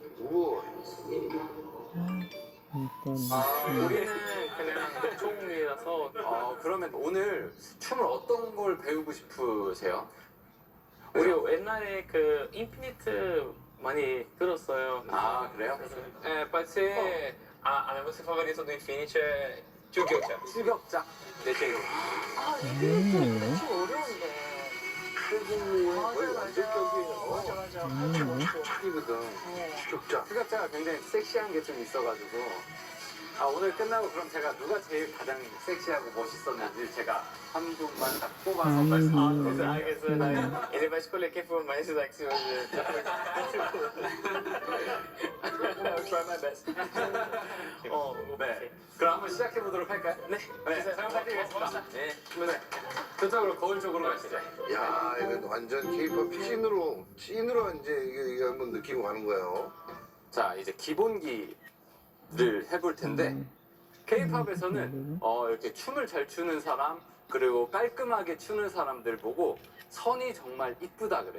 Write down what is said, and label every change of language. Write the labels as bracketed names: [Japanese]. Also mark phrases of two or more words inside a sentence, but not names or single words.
[Korean] 우와. 일단 우리는 그냥 총이라서 그러면 오늘 춤을 어떤 걸 배우고 싶으세요? 우리 옛날에 그 인피니트 많이 들었어요. 아 그래요? [Portuguese] pode ser a música favorita do Infinity é Jugyocha. [Korean] 추격자 내 제일. 아, 이게 좀 어려운데. 맞아. 추격이거든. 추격자. 추격자가 굉장히 섹시한 게 좀 있어가지고 오늘 끝나고 그럼 제가 누가 제일 가장 섹시하고 멋있었는지 제가 한 분만 딱 뽑아서 말씀드릴게요. 알겠어요. [Portuguese] Ele vai escolher quem for mais sexy hoje. [English] Try my best. [Korean] 네. 그럼 한번 시작해 보도록 할까요? 네. 잘 부탁드리겠습니다. 네. 저쪽으로 거울 쪽으로 가시죠. 야, 이건 완전 K-pop 찐으로 이제 이게 한번 느끼고 가는 거예요. 자, 이제 기본기를 해볼 텐데 K-팝에서는 이렇게 춤을 잘 추는 사람 그리고 깔끔하게 추는 사람들 보고 선이 정말 이쁘다 그래요.